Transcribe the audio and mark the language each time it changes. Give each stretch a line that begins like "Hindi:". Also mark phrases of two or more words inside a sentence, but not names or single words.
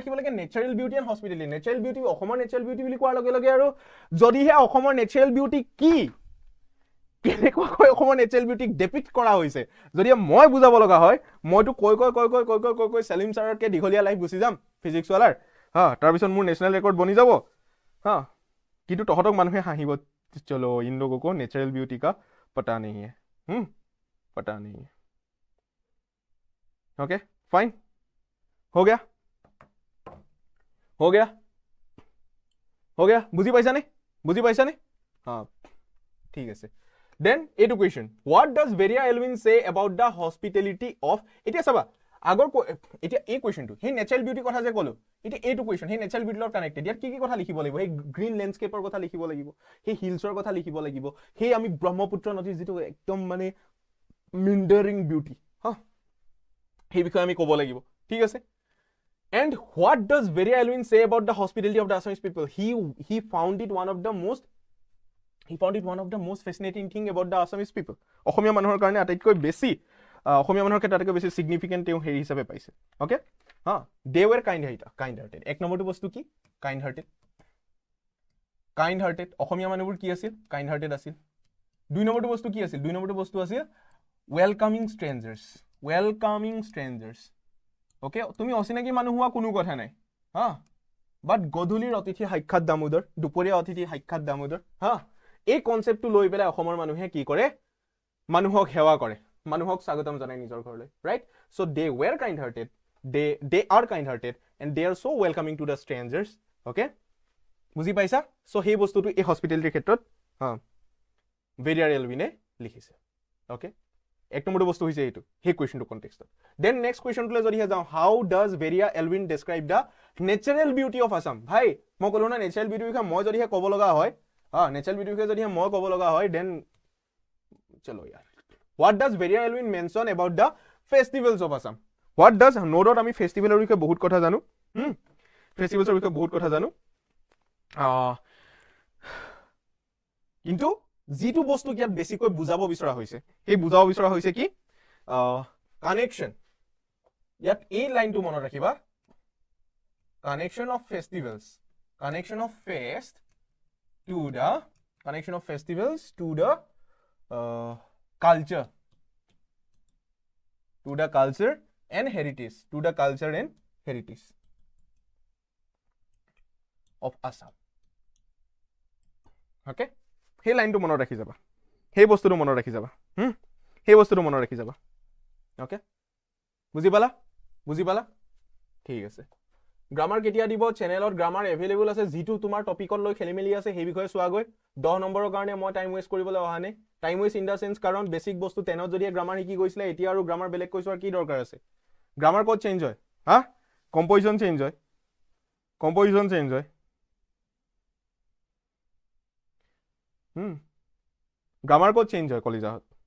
Assamese: ৰাখিব লাগে
English: natural beauty and hospitality natural beauty
Assamese: অসমৰ
English: natural beauty
Assamese: বুলি কোৱাৰ লগে লগে আৰু যদিহে অসমৰ
English: natural beauty
Assamese: কি কেনেকুৱাকৈ অসমৰ নেচাৰেল বিউটিক ডেপিক্ট কৰা হৈছে যদি মই বুজাব লগা হয় মইতো কৈ সেলিম ছাৰকে দীঘলীয়া লাইফ গুচি যাম ফিজিক্স वालाৰ তাৰপিছত মোৰ
English: national record
Assamese: বনি যাব কিন্তু তহঁতক মানুহে হাঁহিব
Hindi: चलो इन लोगों को नेचुरल ब्यूटी का पता नहीं है पता नहीं है ओके फाइन हो गया
Assamese: বুজি পাইছা নে ঠিক আছে
English: then এইটো question what does Warrior Elwin say about the hospitality of এতিয়া
Assamese: চাবা আগৰ এতিয়া এই কোৱেশ্চনটো হে
English: natural beauty
Assamese: কথা যে কলো এতিয়া এইটো কোৱেশ্চন হে
English: natural beauty
Assamese: লগত কানেক্টেড ইয়াত কি কথা লিখিব লাগিব হে
English: green landscapeৰ
Assamese: কথা লিখিব লাগিব হে হিলছৰ কথা লিখিব লাগিব হে আমি ব্ৰহ্মপুত্ৰ নদীৰ যেটো একদম মানে
English: meandering beauty
Assamese: হে বিষয়ে আমি ক'ব লাগিব ঠিক আছে
English: and what does Warrior Elwin say about the hospitality of the Assamese people he found it one of the most fascinating thing about the Assamese people
Assamese: অসমীয়া মানুহৰ কাৰণে আটাইতকৈ বেছি অসমীয়া মানুহৰ ক্ষেত্ৰত আটাইতকৈ বেছি সিগনিফিকেন্ট তেওঁ হেৰি হিচাপে পাইছে ওকে হা
English: they were kind hearted
Assamese: এক নম্বৰটো বস্তু কি kind hearted অসমীয়া মানুহবোৰ কি আছিল
English: kind hearted
Assamese: আছিল দুই নম্বৰটো বস্তু কি আছিল দুই নম্বৰটো বস্তু আছিল
English: welcoming strangers okay
Assamese: তুমি অচিনাকি মানুহ হোৱা কোনো কথা নাই হা বাট গধূলিৰ অতিথি সাক্ষাৎ দামোদৰ দুপৰীয়া অতিথি সাক্ষাৎ দামোদৰ হা এই কনসেপ্টটো লৈ পেলাই অসমৰ মানুহে কি কৰে মানুহক সেৱা কৰে মানুহক স্বাগতম জনাই নিজৰ ঘৰলৈ
English: right so they were kind hearted they are kind hearted and they are so welcoming to the strangers okay
Assamese: বুজি পাইছা সো সেই বস্তুটো এই হস্পিটেলিটিৰ ক্ষেত্ৰত হা ভেৰিয়াৰ এলভিনে লিখিছে okay এক নম্বৰটো বস্তু হৈছে এইটো সেই
English: questionটো contextত then next questionটোলৈ
Assamese: যদি যাওঁ
English: how does
Assamese: ভেৰিয়া
English: Elwin describe the natural beauty of Assam
Assamese: ভাই মই ক'লো না
English: natural beauty
Assamese: বিষয়ে মই যদি ক'ব লগা হয়
English: natural beauty
Assamese: বিষয়ে যদি মই ক'ব লগা হয় দেন
Hindi: चलो यार
English: what does
Assamese: ভেৰিয়া এলভিন
English: mention about the festivals of Assam what does
Assamese: নোডত আমি ফেষ্টিভেলৰ বিষয়ে বহুত কথা জানো ফেষ্টিভেলছৰ বিষয়ে বহুত কথা জানো কিন্তু যিটো বস্তু ইয়াত বেছিকৈ বুজাব বিচৰা হৈছে এই বুজাব বিচৰা হৈছে কি কানেকশন ইয়াত এই লাইনটো মনত ৰাখিবা
English: connection of festivals to the culture and heritage of Assam okay
Assamese: সেই লাইনটো মনত ৰাখি যাবা সেই বস্তুটো মনত ৰাখি যাবা সেই বস্তুটো মনত ৰাখি যাবা ওকে বুজি পালা ঠিক আছে গ্ৰামাৰ কেতিয়া দিব চেনেলত
English: grammar available
Assamese: আছে যিটো তোমাৰ টপিকত লৈ খেলিমেলি আছে সেই বিষয়ে চোৱা গৈ 10 নম্বৰৰ কাৰণে মই
English: time waste
Assamese: কৰিবলৈ অহা নাই
English: time waste in the sense
Assamese: কাৰণ বেসিক বস্তু 10ত যদি গ্ৰামাৰ শিকি গৈছিলে এতিয়া আৰু গ্ৰামাৰ বেলেগ কৈছো আৰু কি দৰকাৰ আছে
English: grammar code change
Assamese: হয় হা
English: composition change
Assamese: হয়
English: grammar code change
Assamese: হয় কলিজাহত